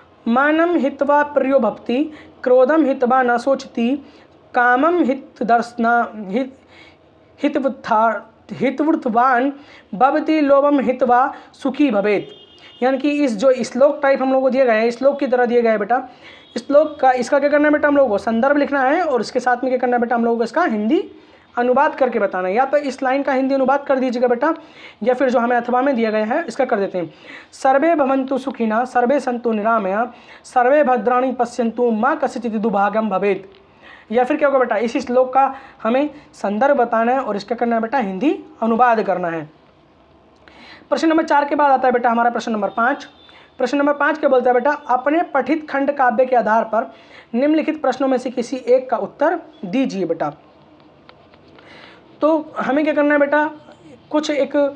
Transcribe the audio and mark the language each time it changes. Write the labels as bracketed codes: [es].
[sa] मानम हित्वा प्रियो भक्ति, क्रोधम हित्वा न सोचती, कामम हित दर्शना हितवृत्वान भवती, लोभम हित्वा सुखी भवेत। [hi] यानी कि इस जो श्लोक टाइप हम लोगों को दिया गया है, श्लोक की तरह दिया गया है बेटा। श्लोक का इसका क्या करना है बेटा, हम लोगों को संदर्भ लिखना है, और इसके साथ में क्या करना है बेटा, हम लोगों को इसका हिंदी अनुवाद करके बताना है। या तो इस लाइन का हिंदी अनुवाद कर दीजिएगा बेटा, या फिर जो हमें अथवा में दिया गया है इसका कर देते हैं। [sa] सर्वे भवन्तु सुखिनः, सर्वे सन्तु निरामया, सर्वे भद्राणि पश्यन्तु मा कस्यचित् दुर्भाग्यं भवेत्। [hi] या फिर क्या होगा बेटा, इसी श्लोक का हमें संदर्भ बताना है और इसका करना है बेटा हिंदी अनुवाद करना है। प्रश्न नंबर 4 के बाद आता है बेटा हमारा प्रश्न नंबर 5। प्रश्न नंबर 5 क्या बोलता है बेटा, अपने पठित खंड काव्य के आधार पर निम्नलिखित प्रश्नों में से किसी एक का उत्तर दीजिए बेटा। तो हमें क्या करना है बेटा, कुछ एक